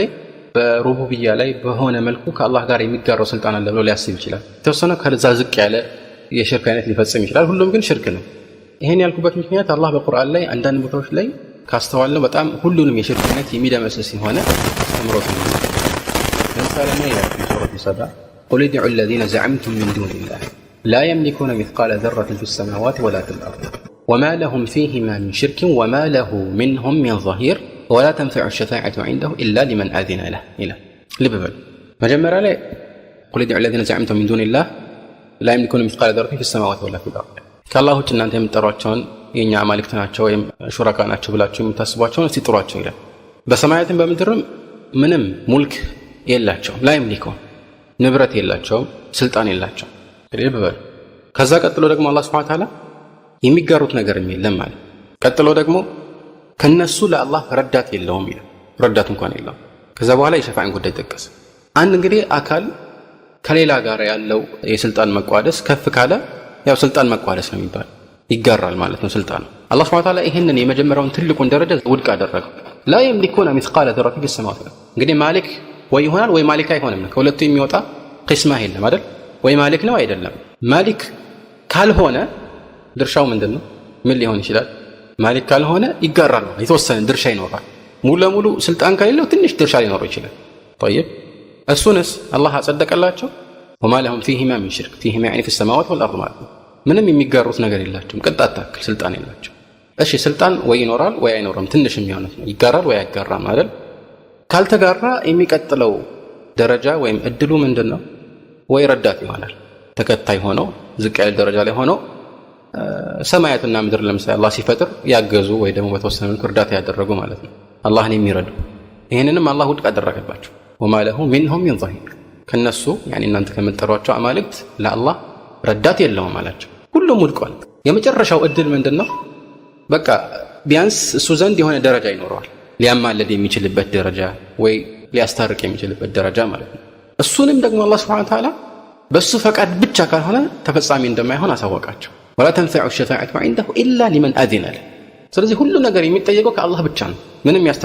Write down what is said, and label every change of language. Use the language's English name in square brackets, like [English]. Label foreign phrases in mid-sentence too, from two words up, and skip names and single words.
[Amharic] በሩቡብያ ላይ በሆነ መልኩ ከአላህ ጋር የሚጋራው ስልጣን አለ ብሎ ሊያስብ ይችላል። የተወሰነ ከዛ ዝቅ ያለ የሽርክ አይነት ሊፈጽም ይችላል። ሁሉም ግን ሽርክ ነው። ይሄን ያልኩበት ምክንያት አላህ በቁርአን ላይ አንዳንድ ቦታዎች ላይ ካስተዋልነው በጣም ሁሉንም የሽርክ አይነት የሚደመስስ የሆነ አስተምሮት ነው። ለምሳሌ ምን ይላል ሱረቱ ሰባ [Arabic] قل ادعوا الذين زعمتم من دون الله لا يملكون مثقال ذرة في السماوات ولا في الأرض وما لهم فيهما من شرك وما له منهم من ظهير ولا تنفع الشفاعة عنده إلا لمن أذن له إلى لببل مجمّر عليه قل ادعوا الذين زعمتم من دون الله لا يملكون مثقال ذرة في السماوات ولا في الأرض كالله [Amharic] እናንተ የምትጠሯቸውን የኛ አማልክት ናቸው ወይም ሹራካ ናቸው ብላችሁ የምታስቧቸውን እስቲ ጥሯቸው ይላል። በሰማያትም በምድርም ምንም ሙልክ የላቸውም፣ [Arabic] لا يملكون [Amharic] ንብረት የላቸውም፣ ስልጣን የላቸውም። ልበበል ከዛ ቀጥሎ ደግሞ አላህ [Arabic] سبحانه وتعالى [Amharic] የሚጋሩት ነገር የለም ማለት ቀጥሎ ደግሞ ከነሱ ለአላህ ረዳት የለውም ይላል። ረዳት እንኳን የለውም። ከዛ በኋላ የሸፋዓን ጉዳይ ጠቀሰ። አንድ እንግዲህ አካል ከሌላ ጋር ያለው የስልጣን መቋደስ ከፍ ካለ ያው ስልጣን መቋደስ ነው የሚባል ይጋራል ማለት ነው ስልጣን። አላህ [Arabic] سبحانه وتعالى [Amharic] ይሄንን የመጀመሪያውን ትልቁን ደረጃ ውድቅ አደረገው። [Arabic] لا يملكون مثقال ذرة في السماوات [Amharic] እንግዲህ ማሊክ ወይ ይሆናል ወይ ማሊክ አይሆንም ነው። ከሁለቱ የሚወጣ ቅስማ የለም አይደል? ወይ ማሊክ ነው አይደለም። ማሊክ ካልሆነ ድርሻው ምንድነው? ምን ሊሆን ይችላል? ማሊክ ካልሆነ ይጋራል ነው፣ የተወሰነ ድርሻ ይኖራል። ሙሉ ለሙሉ ስልጣን ከሌለው ትንሽ ድርሻ ሊኖረው ይችላል። طيب እሱንስ አላህ አጸደቀላቸው። [Arabic] وما لهم فيهما من شرك فيهما يعني في السماوات والارض [Amharic] ማለት ነው። ምንም የሚጋሩት ነገር የላቸውም፣ ቅንጣት ታክል ስልጣን የላቸው። እሺ ስልጣን ወይ ይኖራል ወይ አይኖርም፣ ትንሽ የሚሆነው ነው። ይጋራል ወይ አይጋራም አይደል? ካልተጋራ የሚቀጥለው ደረጃ ወይም እድሉ ምንድነው? ወይ ረዳት ይሆናል፣ ተከታይ ሆኖ ዝቅ ያለ ደረጃ ላይ ሆኖ ሰማያትና ምድር ለምሳሌ አላህ ሲፈጥር ያገዙ ወይ ደግሞ በተወሰነ መልኩ እርዳታ ያደረጉ ማለት ነው፣ አላህን የሚረዱ። ይሄንንም አላህ ውድቅ አደረገባቸው። [Arabic] وما له منهم من ظهير [Amharic] ከነሱ يعني እናንተ ከምትጠሯቸው አማልክት ለአላህ ረዳት የለውም አላቸው። ሁሉም ውድቋል። የመጨረሻው እድል ምንድነው? በቃ ቢያንስ እሱ ዘንድ የሆነ ደረጃ ይኖረዋል፣ ሊያማለድ የሚችልበት ደረጃ ወይ ሊያስታርቅ የሚችልበት ደረጃ ማለት ነው። እሱንም ደግሞ አላህ [Arabic] سبحانه وتعالى [Amharic] በሱ ፈቃድ ብቻ ካልሆነ ተፈጻሚ እንደማይሆን አሳወቃቸው። [Arabic] ولا تنفع الشفاعة عنده إلا لمن أذن له። [Amharic] ስለዚህ ሁሉ ነገር የሚጠየቀው ከአላህ ብቻ ነው። ምንም